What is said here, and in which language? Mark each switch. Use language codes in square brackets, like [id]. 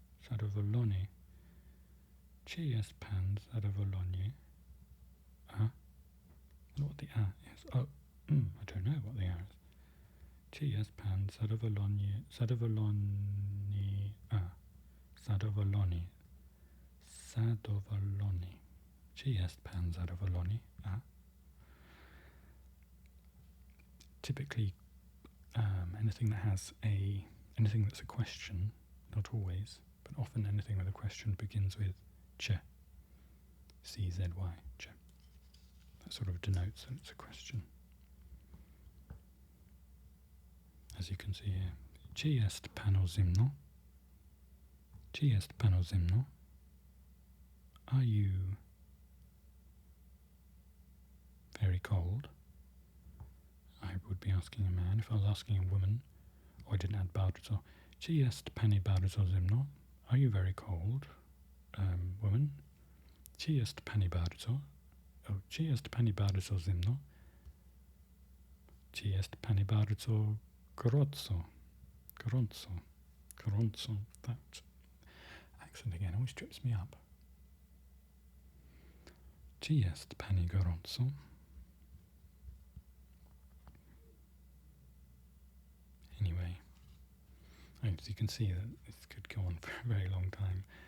[pl] Zadowolony. Czy jest pan zadowolony? [en] I don't know what the is. Oh, I don't know what the is. [pl] Czy jest pan zadowolony? Zadowolony. Zadowolony. Zadowolony. Czy jest pan zadowolony? [en] Typically, anything that's a question, not always, but often anything with a question begins with ch. C-Z-Y, ch. That sort of denotes that it's a question. As you can see here, [pl] czy jest panu zimno? Czy jest panu zimno? [en] Are you very cold? I would be asking a man. If I was asking a woman, or I didn't add bardzo, [pl] czy jest pani bardzo zimno? [en] Are you very cold, woman? [pl] Czy jest pani bardzo? Oh, czy jest pani bardzo zimno? Czy jest pani bardzo gorąco? Gorąco. Gorąco. [en] That accent again always trips me up. [pl] Czy jest pani gorąco? [en] Anyway, as you can see, that this could go on for a very long time.